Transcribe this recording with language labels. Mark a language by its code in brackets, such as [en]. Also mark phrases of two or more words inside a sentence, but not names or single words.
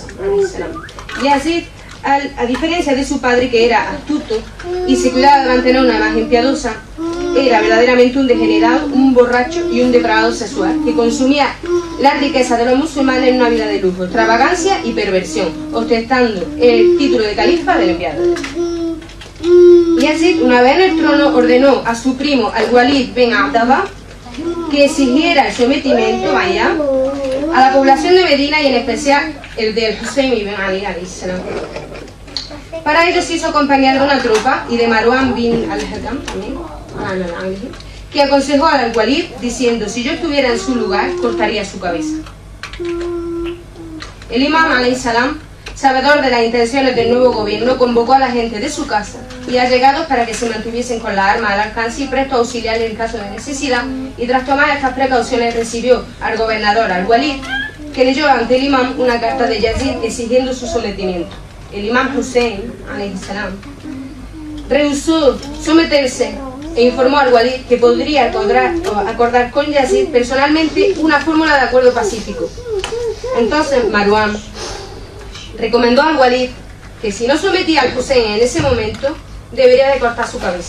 [es] Yazid, a diferencia de su padre, que era astuto y se cuidaba de mantener una imagen piadosa, era verdaderamente un degenerado, un borracho y un depravado sexual, que consumía la riqueza de los musulmanes en una vida de lujo, extravagancia y perversión, ostentando el título de califa del enviado. Yazid, una vez en el trono, ordenó a su primo al-Walid bin Abdallah que exigiera el sometimiento a la población de Medina y en especial el del Hussein ibn Ali [ar] عليه السلام. [es] Para ello se hizo acompañar de una tropa y de Marwan bin al-Hakam también, que aconsejó al Walid diciendo: si yo estuviera en su lugar, cortaría su cabeza. El imam [ar] عليه السلام, [es] sabedor de las intenciones del nuevo gobierno, convocó a la gente de su casa y allegados para que se mantuviesen con las armas al alcance y presto a auxiliar en caso de necesidad, y tras tomar estas precauciones recibió al gobernador al-Walid, que leyó ante el imam una carta de Yazid exigiendo su sometimiento. El imam Hussein [ar] عليه السلام [es] rehusó someterse e informó al Walid que podría acordar con Yazid personalmente una fórmula de acuerdo pacífico. Entonces Marwan recomendó al Walid que si no sometía al Hussein en ese momento, debería de cortar su cabeza.